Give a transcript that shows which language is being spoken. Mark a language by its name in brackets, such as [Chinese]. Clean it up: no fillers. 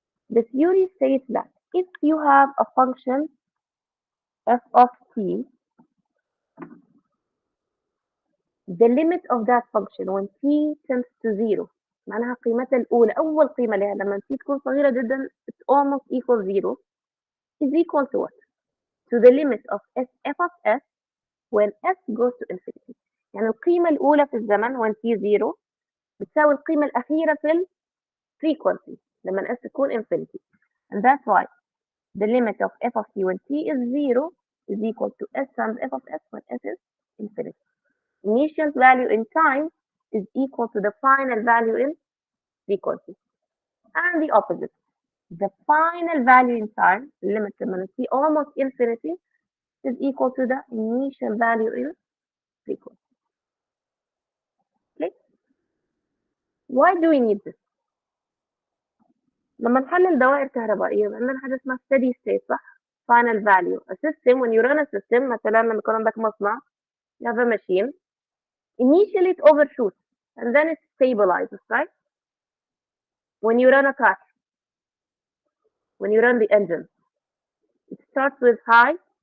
[English] The theory states that if you have a function f of t, the limit of that function when t tends to 0 [Arabic] معناها قيمتها الأولى أول قيمة لها لما t تكون صغيرة جدا [English] it's almost equal 0 is equal to what? To the limit of f of s when s goes to infinity. [Arabic] يعني القيمة الأولى في الزمن when t 0 بتساوي القيمة الأخيرة في ال frequency لما s تكون infinity. [English] And that's why the limit of f of t when t is 0 is equal to s times f of s when s is infinity. Initial value in time is equal to the final value in frequency. And the opposite. The final value in time, limit لما t almost infinity, is equal to the initial value in frequency. Okay? Why do we need this? [Arabic] لما نحلل دوائر كهربائية عندنا حاجة اسمها steady state صح؟ [English] Final value. A system, when you run a system, [Arabic] مثلا لما يكون عندك مصنع, [English] you have a machine, initially it overshoots and then it stabilizes, right? When you run a car, when you run the engine, it starts with high.